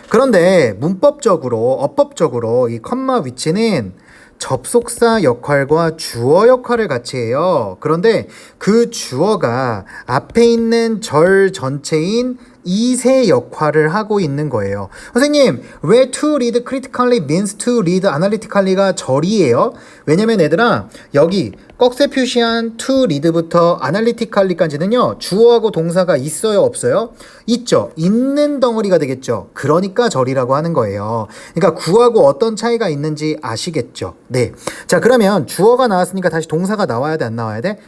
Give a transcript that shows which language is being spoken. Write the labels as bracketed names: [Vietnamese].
[Korean] 그런데 문법적으로, 어법적으로 이 컴마 위치는 접속사 역할과 주어 역할을 같이 해요. 그런데 그 주어가 앞에 있는 절 전체인 이세 역할을 하고 있는 거예요. 선생님, 왜 [English] to read critically means to read analytically가 [Korean] 절이에요? 왜냐면 얘들아, 여기 꺽쇠 표시한 to read부터 analytically까지는요, 주어하고 동사가 있어요, 없어요? 있죠. 있는 덩어리가 되겠죠. 그러니까 절이라고 하는 거예요. 그러니까 구하고 어떤 차이가 있는지 아시겠죠? 네. 자, 그러면 주어가 나왔으니까 다시 동사가 나와야 돼, 안 나와야 돼?